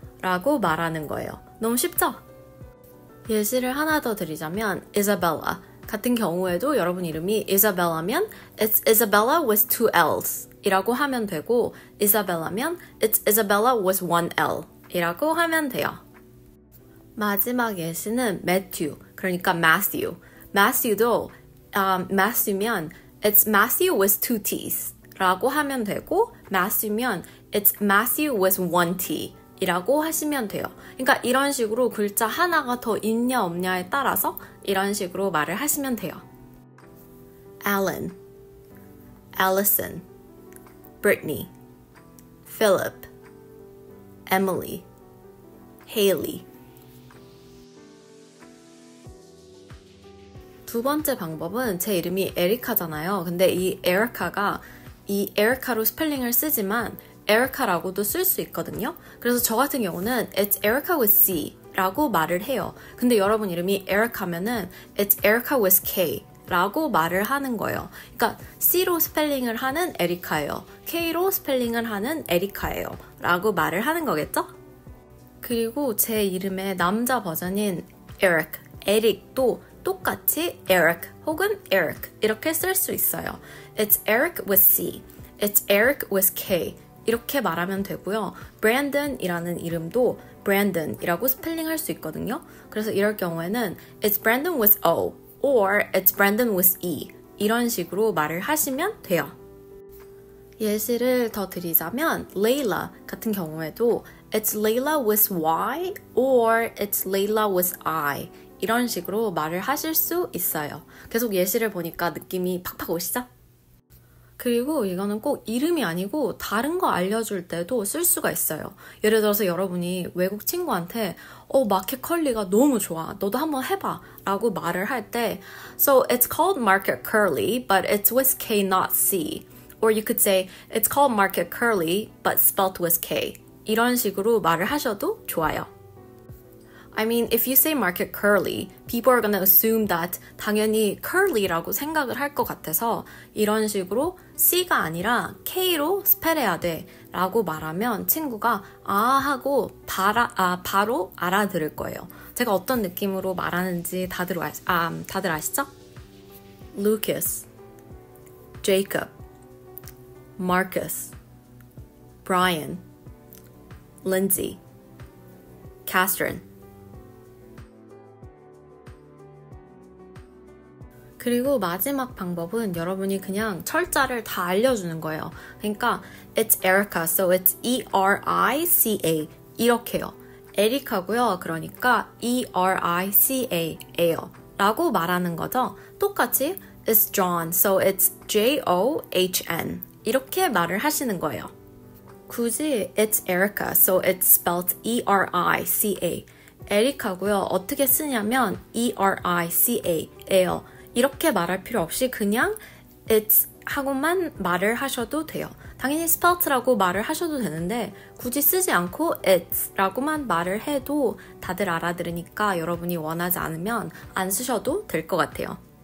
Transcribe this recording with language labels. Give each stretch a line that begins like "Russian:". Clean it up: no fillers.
Korean: 라고 말하는 거예요. 너무 쉽죠? 예시를 하나 더 드리자면 Isabella 같은 경우에도 여러분 이름이 Isabella면
English: It's Isabella with 2 L's
Korean: 이라고 하면 되고 Isabella면
English: It's Isabella with 1 L
Korean: 이라고 하면 돼요. 마지막 예시는 Matthew 그러니까 Matthew Matthew도 Matthew면
English: It's Matthew with 2 T's
Korean: 라고 하면 되고 Matthew면
English: It's Matthew with 1 T
Korean: 이라고 하시면 돼요. 그러니까 이런 식으로 글자 하나가 더 있냐 없냐에 따라서 이런 식으로 말을 하시면 돼요.
English: Alan, Allison, Brittany, Philip, Emily, Haley.
Korean: 두 번째 방법은 제 이름이 에리카잖아요. 근데 이 에리카가 이 에리카로 스펠링을 쓰지만 에리카라고도 쓸 수 있거든요. 그래서 저 같은 경우는
English: It's Erica with C
Korean: 라고 말을 해요. 근데 여러분 이름이 에리카면은
English: It's Erica with K
Korean: 라고 말을 하는 거예요. 그러니까 C로 스펠링을 하는 에리카예요. K로 스펠링을 하는 에리카예요. 라고 말을 하는 거겠죠? 그리고 제 이름의 남자 버전인 에릭도 똑같이 Eric 혹은 Eric 이렇게 쓸 수 있어요.
English: It's Eric with C, It's Eric with K
Korean: 이렇게 말하면 되고요. Brandon이라는 이름도 Brandon이라고 스펠링할 수 있거든요. 그래서 이럴 경우에는
English: It's Brandon with O or It's Brandon with E
Korean: 이런 식으로 말을 하시면 돼요. 예시를 더 드리자면 Layla 같은 경우에도
English: It's Layla with Y or It's Layla with I
Korean: 이런 식으로 말을 하실 수 있어요. 계속 예시를 보니까 느낌이 팍팍 오시죠? 그리고 이거는 꼭 이름이 아니고 다른 거 알려줄 때도 쓸 수가 있어요. 예를 들어서 여러분이 외국 친구한테 마켓 컬리가 너무 좋아. 너도 한번 해봐. 라고 말을 할 때
English: So it's called market curly, but it's with K, not C. Or you could say It's called market curly, but spelled with K.
Korean: 이런 식으로 말을 하셔도 좋아요.
English: I mean, if you say market curly, people are gonna assume that
Korean: 당연히 curly라고 생각을 할 것 같아서 이런 식으로 C가 아니라 K로 스펠해야 돼 라고 말하면 친구가 하고 바로 알아들을 거예요. 제가 어떤 느낌으로 말하는지 다들 아시죠? Lucas, Jacob, Marcus, Brian, Lindsay, Catherine 그리고 마지막 방법은 여러분이 그냥 철자를 다 알려주는 거예요.
English: 그러니까 It's Erica, so it's E-R-I-C-A
Korean: 이렇게요. 에리카고요. 그러니까 E-R-I-C-A, 에요 라고 말하는 거죠.
English: 똑같이 It's John, so it's J-O-H-N
Korean: 이렇게 말을 하시는 거예요. 굳이
English: It's Erica, so it's spelled E-R-I-C-A
Korean: 에리카고요. 어떻게 쓰냐면 E-R-I-C-A, 에요 이렇게 말할 필요 없이 그냥
English: It's
Korean: 하고만 말을 하셔도 돼요. 당연히 spelled라고 말을 하셔도 되는데 굳이 쓰지 않고 it's 라고만 말을 해도 다들 알아들으니까 여러분이 원하지 않으면 안 쓰셔도 될 것 같아요.